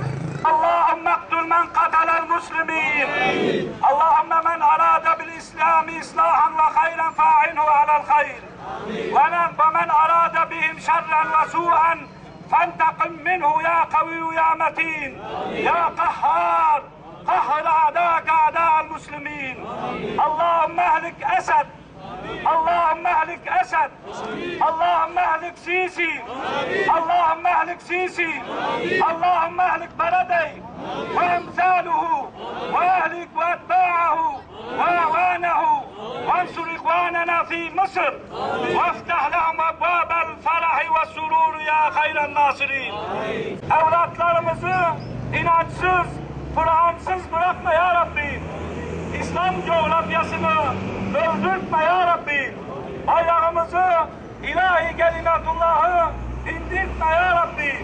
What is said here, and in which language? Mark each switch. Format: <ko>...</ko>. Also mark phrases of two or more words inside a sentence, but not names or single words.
<ar>اللهم اقتل من قتل المسلمين. اللهم من أراد بالإسلام إصلاحا وخيرا فأعنه على الخير. ومن أراد بهم شرا وسوءا فانتقم منه يا قوي يا متين. يا قهار. قهر أعداءك أعداء المسلمين اللهم اهلك أسد اللهم اهلك أسد اللهم اهلك سيسي اللهم اهلك سيسي اللهم اهلك بلدي وأمثاله واهلك وأتباعه وأعوانه وانصر إخواننا في مصر وافتح لهم أبواب الفرح والسرور يا خير الناصرين</ar> <tr>Evlatlarımızı inançsız, Kur'ansız bırakma ya Rabbi. İslam coğrafyasını öldürtme</tr> <ar>يا ربي.</ar> <tr>Bayrağımızı, ilahi kelimetullahı dindirtme</tr> <ar>يا ربي.</ar>